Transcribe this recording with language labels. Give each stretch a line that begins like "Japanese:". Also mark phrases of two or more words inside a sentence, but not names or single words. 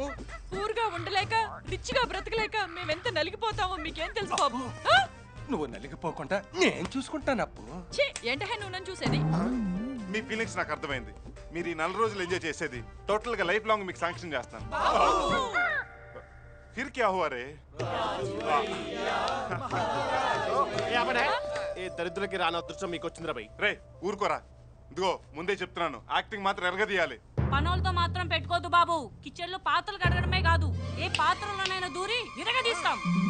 Telugu: ఊరుగా ఉండలేక రిచ్ గా బ్రతకలేక మేమెంత నలిగిపోతామో మీకేం తెలుసు బాబు? నువ్వు నలిగిపోకుండా నేను చూసుకుంటాను అప్పు. ఏంటహే నువ్వు నన్ను చూసేది? మీ ఫీలింగ్స్ నాకు అర్థమైంది. మీరు ఈ 4 రోజులు ఎంజాయ్ చేసేది టోటల్ గా
English: life long
Telugu: మీకు శాంక్షన్ చేస్తాను.
Hindi: फिर क्या हुआ रे
Telugu: ఏ దరిద్రులకి రాని అదృష్టం మీకు వచ్చిందిరా భయ్. రే ఊరుకోరా. ఇదిగో ముందే చెప్తున్నాను, యాక్టింగ్ మాత్రం ఎరగదీయాలి. పనోళ్ళతో మాత్రం పెట్టుకోదు బాబు. కిచెన్ లో పాత్రలు కడగడమే కాదు, ఏ పాత్రలోనైనా దూరి విరగదీస్తాం.